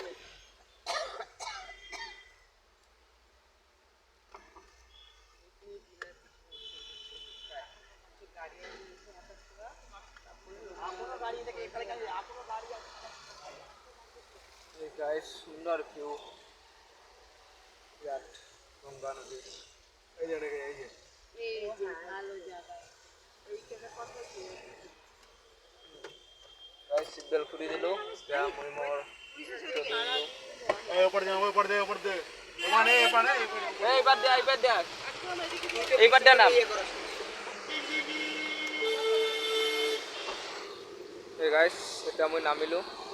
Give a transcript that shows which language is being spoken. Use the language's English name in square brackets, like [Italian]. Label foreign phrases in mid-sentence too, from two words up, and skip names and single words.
[Assamese] গাইস সুন্দর ভিউ ইয়াত গংগা নদী। [Bangla] এই যে এই যে এই যে ভালো জায়গা এইখানে কত কি [Assamese] গাইস সিটবেল্ট খুলি দিলোঁ। এতিয়া মই মোৰ [Bangla] এই উপর দে, উপর দে, উপর দে। মানে মানে [Assamese] এইবাৰ দিয়া এইবাৰ দিয়া নাম। এই গাইস এতিয়া মই নামিলোঁ।